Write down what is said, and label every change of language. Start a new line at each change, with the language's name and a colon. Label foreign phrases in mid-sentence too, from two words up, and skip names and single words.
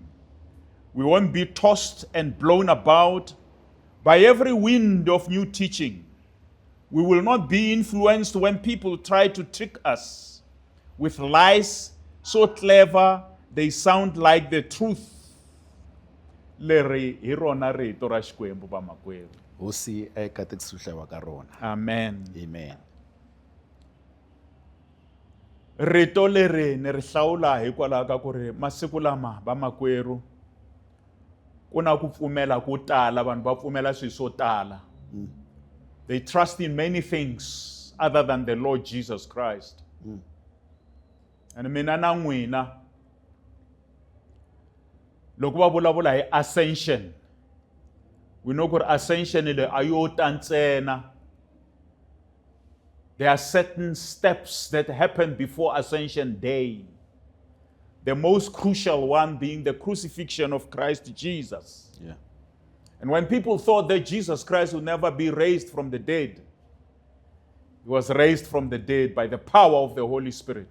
English: We won't be tossed and blown about by every wind of new teaching. We will not be influenced when people try to trick us with lies so clever they sound like the truth.
Tsonga: Leri hi rona rito ra Xikwembu vamakwerhu. Hosi eka tikusuhlewa ka rona. Amen. Amen. Rito leri ni ri hlawula hikwalaho ka ku ri masiku lama vamakwerhu ku na ku pfumela ku tala, vanhu va pfumela swilo swo tala.
English: They trust in many things other than the Lord Jesus Christ.
Tsonga: And mina na n'wina loko va vulavula hi ascension,
English: we know
Tsonga: ku ri ascension le a yo ta ntsena.
English: There are certain steps that happen before Ascension Day. The most crucial one being the crucifixion of Christ Jesus. Yeah. And when people thought that Jesus Christ would never be raised from the dead, he was raised from the dead by the power of the Holy Spirit.